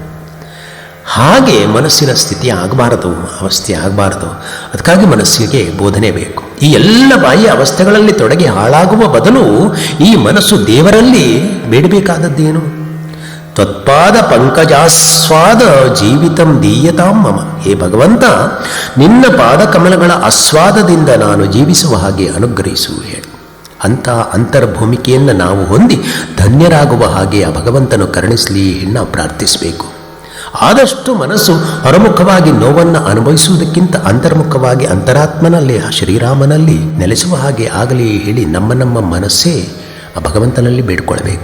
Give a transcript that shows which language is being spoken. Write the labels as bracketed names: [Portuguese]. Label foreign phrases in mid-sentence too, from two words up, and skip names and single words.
[Kannada] ಹಾಗೆ ಮನಸ್ಸಿನ ಸ್ಥಿತಿ ಆಗಬಾರದು, ಅವಸ್ಥೆ ಆಗಬಾರದು. ಅದಕ್ಕಾಗಿ ಮನಸ್ಸಿಗೆ ಬೋಧನೆ ಬೇಕು. ಈ ಎಲ್ಲ ಬಾಹ್ಯ ಅವಸ್ಥೆಗಳಲ್ಲಿ ತೊಡಗಿ ಹಾಳಾಗುವ ಬದಲು ಈ ಮನಸ್ಸು ದೇವರಲ್ಲಿ ಬೇಡಬೇಕಾದದ್ದೇನು? [Sanskrit] ತ್ವತ್ಪಾದ ಪಂಕಜಾಸ್ವಾದ ಜೀವಿತಂ ದೀಯತಾಂ ಮಮ. [Kannada] ಹೇ ಭಗವಂತ, ನಿನ್ನ ಪಾದಕಮಲಗಳ ಆಸ್ವಾದದಿಂದ ನಾನು ಜೀವಿಸುವ ಹಾಗೆ ಅನುಗ್ರಹಿಸು ಹೇಳಿ. ಅಂಥ ಅಂತರ್ಭೂಮಿಕೆಯನ್ನು ನಾವು ಹೊಂದಿ ಧನ್ಯರಾಗುವ ಹಾಗೆ ಆ ಭಗವಂತನು ಕರುಣಿಸಲಿ ನಾವು ಪ್ರಾರ್ಥಿಸಬೇಕು. ಆದಷ್ಟು ಮನಸ್ಸು ಹೊರಮುಖವಾಗಿ ನೋವನ್ನು ಅನುಭವಿಸುವುದಕ್ಕಿಂತ ಅಂತರ್ಮುಖವಾಗಿ ಅಂತರಾತ್ಮನಲ್ಲಿ ಆ ಶ್ರೀರಾಮನಲ್ಲಿ ನೆಲೆಸುವ ಹಾಗೆ ಆಗಲಿ ಹೇಳಿ ನಮ್ಮ ಮನಸ್ಸೇ ಆ ಭಗವಂತನಲ್ಲಿ ಬೇಡ್ಕೊಳ್ಬೇಕು.